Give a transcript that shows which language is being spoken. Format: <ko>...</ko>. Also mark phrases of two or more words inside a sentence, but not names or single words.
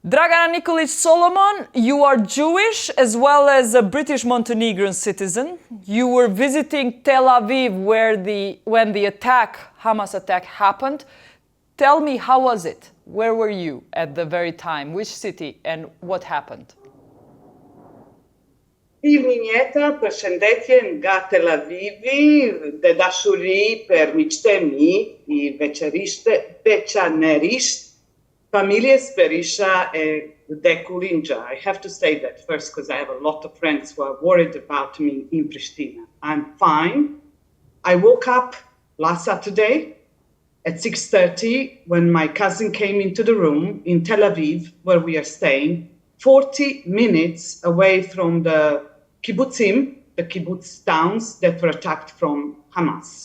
<en>Dragana Nikoliq Solomon, you are Jewish as well as a British Montenegrin citizen. You were visiting Tel Aviv when the Hamas attack happened. Tell me, how was it? Where were you at the very time? Which city and what happened?</en> <sq>Jeta, përshëndetje nga Tel Avivi, dhe dashuri për miqtë e mi, I veçanërisht familjes Berisha e Dekurinja.</sq> <en>I have to say that first because I have a lot of friends who are worried about me in Pristina. I'm fine. I woke up last Saturday at 6:30 when my cousin came into the room in Tel Aviv where we are staying, 40 minutes away from the kibbutzim, the kibbutz towns that were attacked from Hamas.</en>